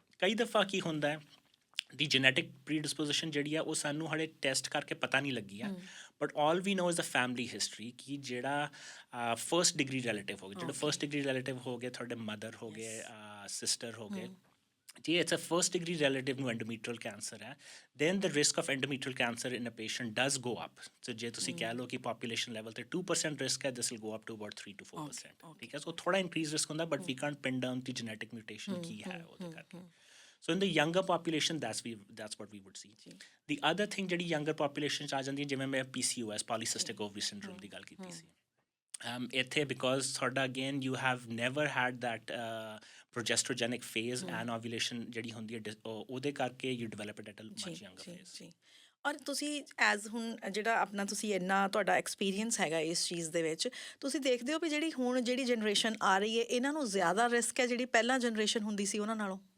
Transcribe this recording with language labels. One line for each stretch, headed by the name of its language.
Punjabi: ਕਈ ਦਫਾ ਕੀ ਹੁੰਦਾ ਹੈ, ਦੀ ਜੈਨੇਟਿਕ ਪ੍ਰੀਡਿਸਪੋਜੀਸ਼ਨ ਜਿਹੜੀ ਆ ਉਹ ਸਾਨੂੰ ਹਾਲੇ ਟੈਸਟ ਕਰਕੇ ਪਤਾ ਨਹੀਂ ਲੱਗੀ ਆ,
English: but all we know is the family history,
Punjabi: ਕਿ ਜਿਹੜਾ ਫਰਸਟ ਡਿਗਰੀ ਰਿਲੇਟਿਵ ਹੋ ਗਏ, ਜਿਹੜੇ ਫਰਸਟ ਡਿਗਰੀ ਰਿਲੇਟਿਵ ਹੋ ਗਏ, ਤੁਹਾਡੇ ਮਦਰ ਹੋ ਗਏ, ਸਿਸਟਰ ਹੋ ਗਏ, ਜੇ it's a first degree relative ਨੂੰ ਐਂਡੋਮੀਟਰੀਅਲ ਕੈਂਸਰ ਹੈ,
English: Then the risk of endometrial cancer in a patient does go up.
Punjabi: ਸੋ ਜੇ ਤੁਸੀਂ ਕਹਿ ਲਓ ਕਿ ਪਾਪੂਲੇਸ਼ਨ ਲੈਵਲ ਤੇ 2% ਰਿਸਕ ਹੈ,
English: this will go up to about
Punjabi: 3 to 4%। ਠੀਕ ਹੈ, ਸੋ ਥੋੜਾ ਇਨਕਰੀਜ਼ ਰਿਸਕ ਹੁੰਦਾ,
English: but we can't pin down
Punjabi: ਦੀ genetic mutation ਕੀ ਹੈ ਉਹਦੇ ਕਰਕੇ।
English: So in the younger population, that's what we would see. The other thing ਜਿਹੜੀ younger population 'ਚ ਆ ਜਾਂਦੀ ਹੈ, ਜਿਵੇਂ ਮੈਂ PCOS polycystic ovary syndrome ਦੀ ਗੱਲ ਕੀਤੀ ਸੀ, ਇੱਥੇ ਬਿਕੋਜ਼ ਤੁਹਾਡਾ again you have never had that progesterogenic phase and ovulation
Punjabi: ਜਿਹੜੀ ਹੁੰਦੀ ਹੈ ਉਹਦੇ ਕਰਕੇ
English: you develop it at a much younger phase.
Punjabi: ਔਰ ਤੁਸੀਂ ਐਜ਼ ਹੁਣ ਜਿਹੜਾ ਆਪਣਾ ਤੁਸੀਂ ਇੰਨਾ ਤੁਹਾਡਾ ਐਕਸਪੀਰੀਅੰਸ ਹੈਗਾ ਇਸ ਚੀਜ਼ ਦੇ ਵਿੱਚ, ਤੁਸੀਂ ਦੇਖਦੇ ਹੋ ਵੀ ਜਿਹੜੀ ਜਨਰੇਸ਼ਨ ਆ ਰਹੀ ਹੈ, ਇਹਨਾਂ ਨੂੰ ਜ਼ਿਆਦਾ ਰਿਸਕ ਹੈ ਜਿਹੜੀ ਪਹਿਲਾਂ ਜਨਰੇਸ਼ਨ ਹੁੰਦੀ ਸੀ ਉਹਨਾਂ ਨਾਲੋਂ?